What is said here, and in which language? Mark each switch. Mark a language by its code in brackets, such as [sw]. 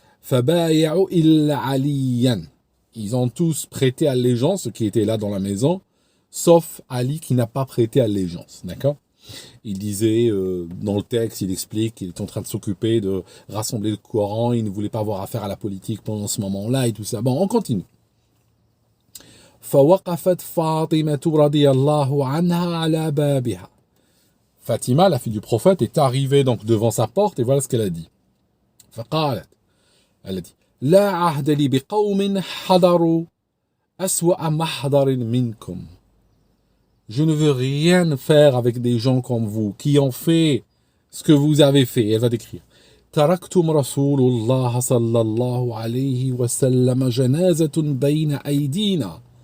[ar] Fabaya'u illa aliyan. [fr] Ils ont tous prêté allégeance, ceux qui étaient là dans la maison, sauf Ali qui n'a pas prêté allégeance. D'accord? Il disait, dans le texte, il explique qu'il est en train de s'occuper de rassembler le Coran, il ne voulait pas avoir affaire à la politique pendant ce moment-là et tout ça. Bon, on continue. [ar] فوقفت فاطمة رضي الله عنها على بابها. [fr] Fatima, la fille du prophète, est arrivée donc devant sa porte et voilà ce qu'elle a dit. [ar] فقالت, [fr] elle a dit, [ar] لا عهد لي بقوم حضروا أسوأ محضر منكم. [fr] Je ne veux rien faire avec des gens comme vous qui ont fait ce que vous avez fait. Elle va décrire. [ar] تركتم رسول الله صلى الله عليه وسلم جنازة بين أيدينا.